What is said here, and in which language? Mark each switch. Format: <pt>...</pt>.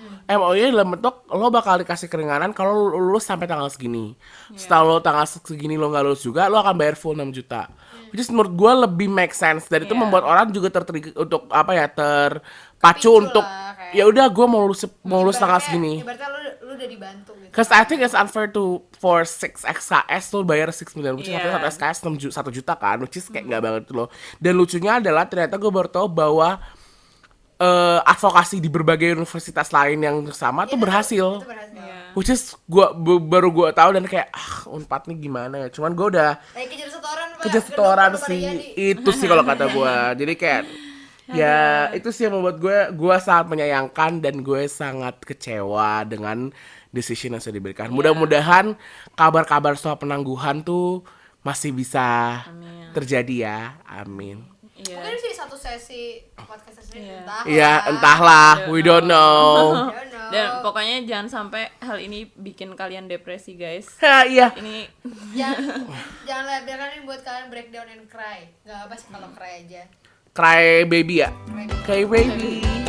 <id>MOU dalam bentuk lo bakal dikasih keringanan kalau lo lulus sampai tanggal segini. Setelah lo tanggal segini lo nggak lulus juga, lo akan bayar full 6 juta.</id> <en>Which is</en> <id>menurut gue lebih make sense, dan itu membuat orang juga tertrigger untuk apa ya, terpacu Kepicu untuk lah, kayak- ya udah gue mau lulus tanggal segini. Ibaratnya lu udah dibantu gitu.</id> <en>Cause I think it's unfair for 6 SKS</en> <id>lo bayar</id> <en>6 million, which is Yeah.</en> <id>satu SKS 1 juta kan,</id> <en>which is</en> <id>kayak nggak banget tuh lo. Dan lucunya adalah ternyata gue baru tahu bahwa advokasi di berbagai universitas lain yang sama tuh berhasil. Itu berhasil. Iya.</id> <en>Which is</en> <id>baru gue tahu, dan kayak Unpad nih gimana ya. Cuman gue udah Kejar setoran, Pak. kejar setoran sih, itu sih kalau kata gue. Jadi kayak ya itu sih yang membuat gue sangat menyayangkan dan gue sangat kecewa dengan decision yang sudah diberikan. Mudah-mudahan kabar-kabar soal penangguhan tuh masih bisa terjadi ya. Amin. Iya. Mungkin sih satu sesi podcast sendiri entah. Ya entahlah,</id> <en>we don't know. I don't know.</en> <id>Dan pokoknya jangan sampai hal ini bikin kalian depresi, guys. Ha, iya. Ini Jangan lah, biarkan ini buat kalian</id> <en>breakdown and cry.</en> <id>Gak apa sih kalau cry aja.</id> <en>Cry baby ya. Cry baby.</en>